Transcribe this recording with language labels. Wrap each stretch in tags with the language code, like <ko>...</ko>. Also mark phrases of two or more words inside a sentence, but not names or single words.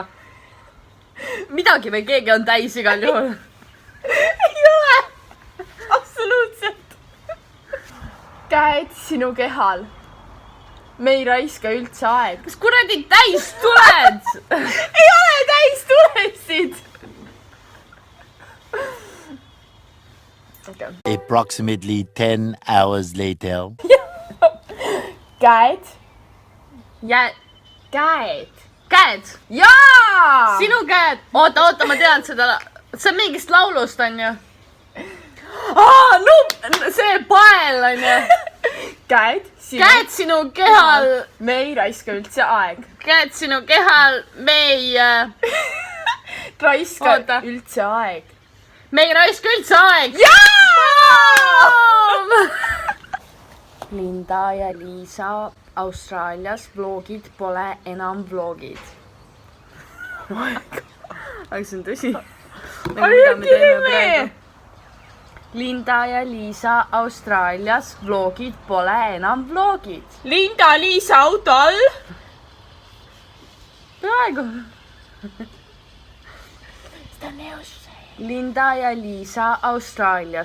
<et>Midagi või keegi on täis igal juhul. Ei ole. Absoluutselt. Käed sinu kehal. Me ei raiska üldse aeg. Kas kuradi täis tuled? Ei ole täis tulesid. Okay.</et> <en>Approximately 10 hours later.</en> <et>Käed. Käed. Jaa! Sinu käed. Oota, ma tean seda. See on mingist laulust, on ju? See pael, on ju? Käed sinu kehal. Me ei raiska üldse aeg. Käed sinu kehal. Me ei... Raiska üldse aeg. Me ei raiska üldse aeg. Jaa! Linda ja Liisa Austraalias vlogid pole enam vlogid. Aga see on tõsi.</et> <en>Are you kidding me?</en> <et>Linda ja Liisa Austraalias vlogid pole enam vlogid. Linda, Liisa auto all. Praegu. Linda ja Liisa Austraalias.</et>